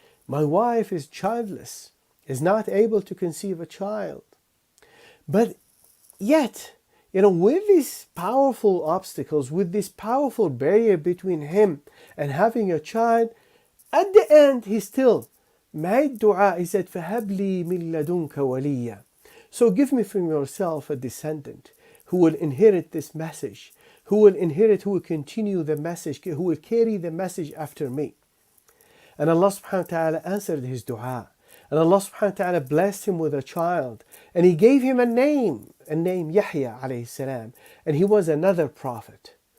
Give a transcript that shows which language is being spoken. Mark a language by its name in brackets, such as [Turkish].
[English] My wife is childless, is not able to conceive a child. But yet, with these powerful obstacles, with this powerful barrier between him and having a child, at the end he still made dua. He said, [Arabic] فَهَبْ لِي مِن لَدُنْكَ وَلِيًّا. [English] So give me from yourself a descendant who will inherit this message, who will continue the message, who will carry the message after me. And Allah subhanahu wa ta'ala answered his dua. And Allah subhanahu wa ta'ala blessed him with a child. And He gave him a name Yahya alayhi salam. And he was another prophet.